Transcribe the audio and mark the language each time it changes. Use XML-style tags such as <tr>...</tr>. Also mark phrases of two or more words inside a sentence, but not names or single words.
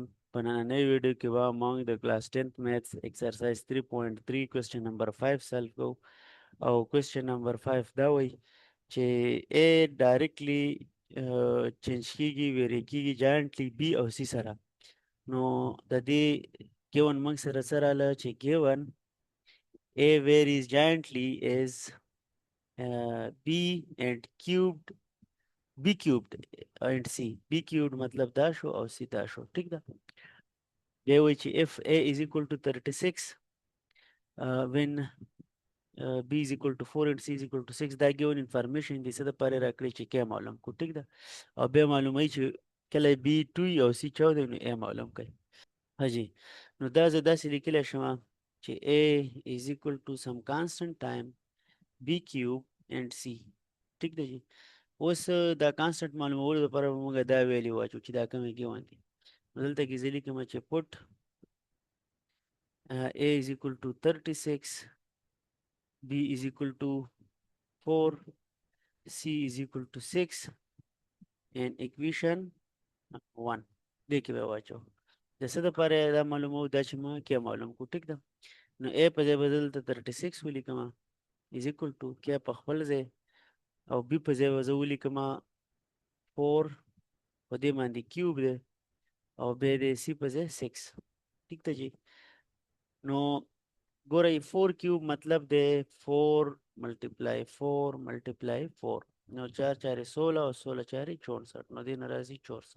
<ps>په نننۍ ویډیو کې به موږ د کلاس 10th</ps> <en>maths exercise</en> <ps>3.3</ps> <en>question number</en> <ps>5 سالو کوو او</ps> <en>question number</en> <ps>5 دا وایي چې A</ps> <en>directly change</en> <ps>کیږي ویری کیږي جاینټلی B او C سره. نو د دې ګیون موږ سره څه راغله چې ګیون</ps> <en>A varies giantly is B and cubed B cubed and C. B cubed</en> <ps>مطلب دا شو او C دا شو. ټیک ده. بیا وایي چې</ps> <en>if A is equal to 36 when B is equal to 4 and C is equal to 6</en> <ps>دا</ps> <en>given information</en> <ps>دي څه دپاره راکړي چې K معلوم کړو. ټیک ده. او بیا معلوموي چې کله B 2 او C 14 نو A معلوم کړئ. حاجی نو دا زه داسې لیکلی شم چې</ps> <en>A is equal to some constant time B cube and C.</en> <ps>ټیک ده جی. اوس دا کانسټنټ معلومولو لپاره به موږ دا ویلي واچو چې دا کومې given دي. نو دلته کې زه لیکم چې</ps> <en>put A is equal to 36, B is equal to 4, C is equal to 6 and equation 1</en> <ps>دې کې به واچو. د څه دپاره دا معلومو دا چې ما کې معلوم کړو. ټیک ده. نو A په ځای به دلته 36 ولیکم</ps> <en>is equal to</en> <ps>کې په خپل ځای او B په ځای به زه ولیکم 4 په دې باندې کیوب دی او بیا د C په ځای 6. ټیک ده جی. نو ګورئ 4 کیوب مطلب دی 4 ملټیپلای 4 ملټیپلای 4 نو 4 4 16 او 16 4 64 نو دې نه راځي 64.</ps>